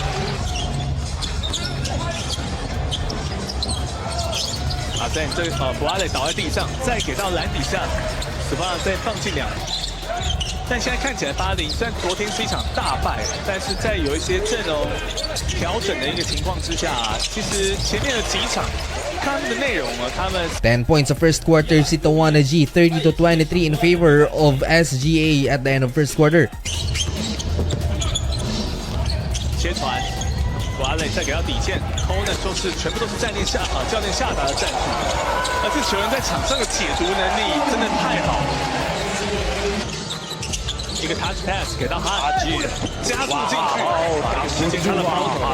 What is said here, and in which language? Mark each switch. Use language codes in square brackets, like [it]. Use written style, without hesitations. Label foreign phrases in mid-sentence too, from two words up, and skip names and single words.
[zh] 啊，在这布拉雷倒在地上，再给到篮底下，斯巴拉再放进2。但现在看起来，巴林虽然昨天是一场大败，但是在有一些阵容调整的一个情况之下，其实前面的几场看他们的内容啊，他们 [en] 10 points sa first quarter si Tawana G, 30-23 in favor of SGA at the end of first quarter. [zh] 切传，布拉雷再给到底线 ，Conan 说是全部都是教练下达的战术，而这球员在场上的解读能力真的太好了。一个 [en] touch pass [zh] 给到哈吉，加速进去，把时间看到包头。